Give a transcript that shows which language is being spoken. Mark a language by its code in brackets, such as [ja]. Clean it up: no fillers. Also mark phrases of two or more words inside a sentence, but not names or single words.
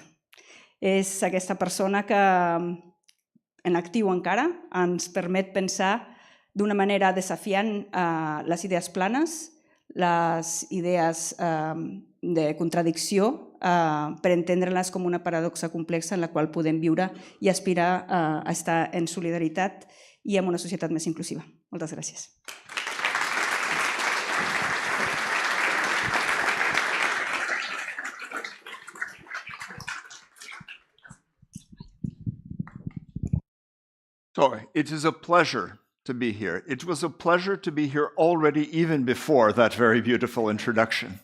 [ca] És aquesta persona que en actiu encara ens permet pensar d'una manera desafiant les idees planes, les idees de contradicció, per entendre-les com una paradoxa complexa en la qual podem viure i aspirar a estar en solidaritat i en una societat més inclusiva. Moltes gràcies. [en] So it is a pleasure to be here. It was a pleasure to be here already even before that very beautiful introduction.